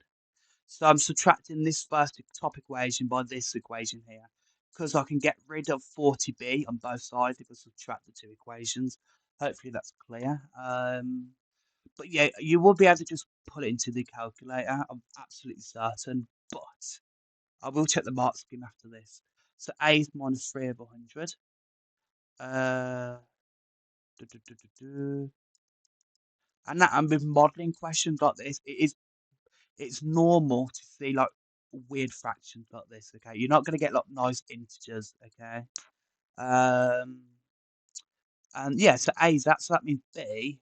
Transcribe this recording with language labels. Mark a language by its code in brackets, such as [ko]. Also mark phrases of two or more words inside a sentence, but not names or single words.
[en] So I'm subtracting this first top equation by this equation here, because I can get rid of 40b on both sides if I subtract the two equations. Hopefully that's clear. But yeah, you will be able to just put it into the calculator. I'm absolutely certain, but I will check the mark scheme after this. So A is minus 3 over 100. Uh, du- du- du- du- du. And with modelling questions like this, it's normal to see like weird fractions like this. Okay, you're not going to get like nice integers. Okay, um, and yeah, so A is that, so that means B.